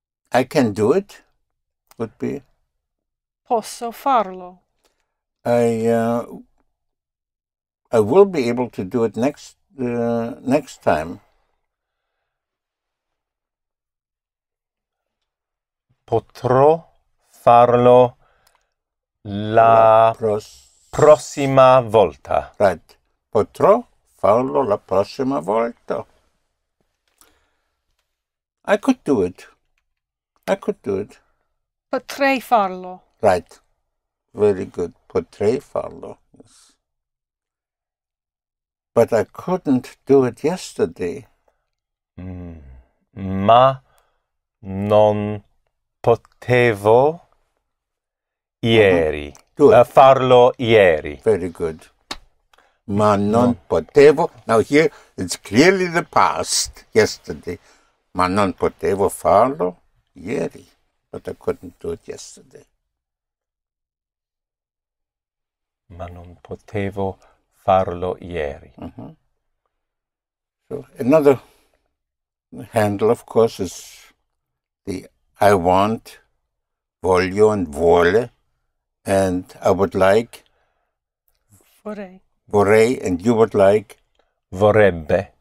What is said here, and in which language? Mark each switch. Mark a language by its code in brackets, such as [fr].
[en] I can do it. Would be. [it] Posso farlo. [en] I will be able to do it next time. [it] Potrò farlo la prossima volta. [en] Right. [it] Potrò farlo la prossima volta. [en] I could do it. I could do it. [it] Potrei farlo. [en] Right. Very good. [it] Potrei farlo. [en] Yes. But I couldn't do it yesterday. [it] Ma non potevo ieri. Farlo ieri. [en] Very good. [it] Ma non potevo. [en] Now here it's clearly the past, yesterday. [it] Ma non potevo farlo ieri. [en] But I couldn't do it yesterday. [it] Ma non potevo farlo ieri. [en] So another handle, of course, is the I want, voglio and vuole, and I would like, [it] Vorrei. [en] vorrei, and you would like, [it] Vorrebbe.